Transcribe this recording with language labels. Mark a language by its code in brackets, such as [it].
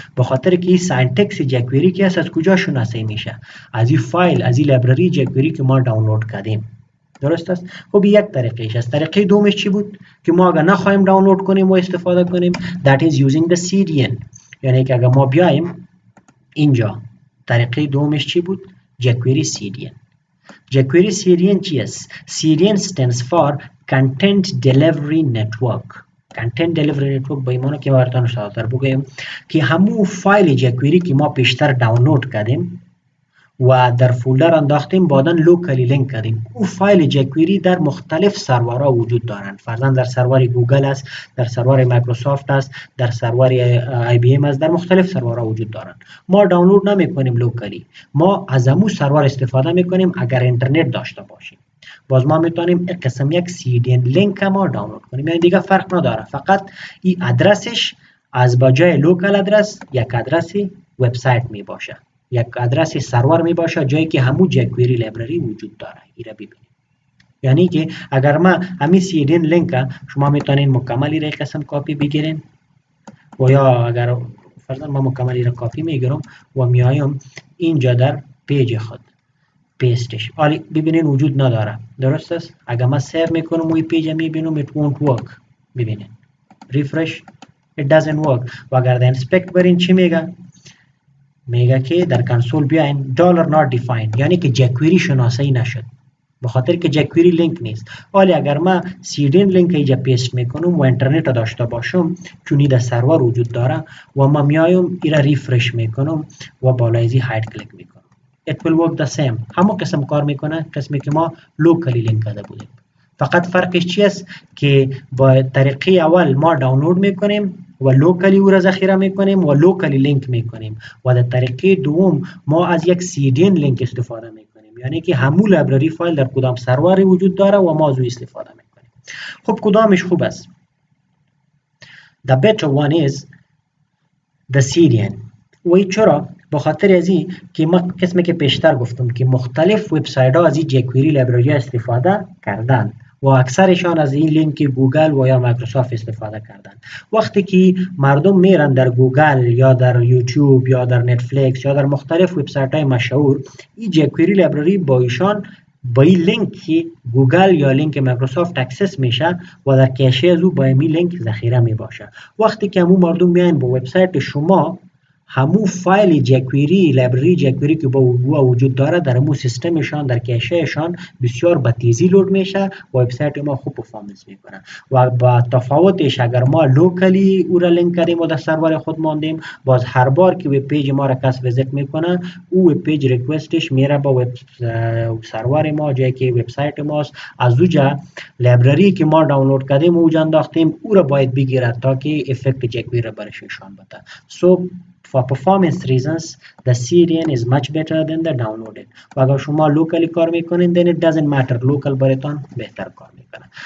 [fa] به خاطر که این سینتکس جکوری که است از کجا شناسایی میشه؟ از این فایل، از این لایبرری جکوری که ما دانلود کردیم. درست است؟ خب یک طریقهش است. طریقه دومش چی بود؟ که ما اگر نخواهیم دانلود کنیم و استفاده کنیم [en] that is using the CDN. [fa] یعنی که اگر ما بیایم اینجا طریقه دومش چی بود؟ جکوری CDN. جکوری CDN چی است؟ [en] CDN stands for Content Delivery Network. [fa] Content Delivery Network به ایمانه که براتون ساده‌تر بگویم که همون فایل جکوری که ما پیشتر دانلود کردیم و در فولدر انداختیم بعداً لوکالی لینک کردیم، او فایل جکوری در مختلف سرورها وجود دارند. فرضاً در سرور گوگل است، در سرور مایکروسافت است، در سرور آی بی ام است، در مختلف سرورها وجود دارند. ما دانلود نمی‌کنیم لوکالی، ما از همون سرور استفاده می‌کنیم اگر اینترنت داشته باشیم. باز ما میتونیم یک قسم یک CDN لینک ما دانلود کنیم. یعنی دیگه فرق نداره، فقط این ادرسش از بجای لوکال ادرس یک ادرس وبسایت می باشه، یک ادرس سرور می باشه جایی که همون جکوری لایبرری وجود داره. این را ببینید. یعنی که اگر ما همین CDN لینک شما میتونین مکملی را قسم کپی بگیرین و یا اگر فرضاً ما مکملی را کپی میگیرم و میایم اینجا در پیج خود پیستش، حالی ببینین وجود نداره. درست است؟ اگر من سیو میکنم و این پیج میبینم [en] it won't work. [fa] ببینین ریفرش [en] it doesn't work. [fa] و اگر در انسپکت برین چی میگه؟ میگه که در کنسول بیاین $not defined، یعنی که جکوری شناسایی نشد به خاطر که جکوری لینک نیست. حالی اگر ما CDN لینک اینجا پیست میکنم و اینترنت داشته باشم چون این در سرور وجود داره و ما میایم این را ریفرش میکنم و بالای ازی هاید کلیک میکنم [en] it will work the same. [fa] همون قسم کار میکنه قسمی که ما لوکالی لینک کرده بودیم. فقط فرقش چی است که با طریقه اول ما دانلود میکنیم و لوکالی او را ذخیره میکنیم و لوکالی لینک میکنیم و در طریقه دوم ما از یک CDN لینک استفاده میکنیم، یعنی که همون لایبرری فایل در کدام سروری وجود داره و ما از او استفاده میکنیم. خب کدامش خوب است؟ [en] The better one is the CDN. [fa] و چرا؟ به خاطر از این که ما قسمی که پیشتر گفتم که مختلف وبسایت ها از این جکوری لایبرری استفاده کردن و اکثرشان از این لینک گوگل و یا مایکروسافت استفاده کردن. وقتی که مردم میرن در گوگل یا در یوتیوب یا در نتفلیکس یا در مختلف وبسایت های مشهور، این جکوئری لایبرری با ایشان با این لینک گوگل یا لینک مایکروسافت اکسس میشه و در کشه از او با این لینک ذخیره می باشه. وقتی که همون مردم میان با وبسایت شما، همون فایل جکوئری لایبرری جکوئری که با وجود داره در همون سیستمشان در کشهشان بسیار به تیزی لود میشه و وبسایت ما خوب پرفورمنس میکنه. و با تفاوتش اگر ما لوکلی او را لینک کردیم و در سرور خود ماندیم، باز هر بار که وب پیج ما را کس ویزیت میکنه، او وب پیج ریکوستش میره با وب سرور ما جایی که وبسایت ماست، از اوجا لایبرری که ما دانلود کردیم اوجا انداختیم، او را باید بگیرد تا که افکت جکوئری را برش نشان بده. [en] So for performance reasons the Syrian is much better than the downloaded. [fa] و اگر شما locally کار میکنین [en] then it doesn't matter, [fa] local براتون بهتر کار میکنه.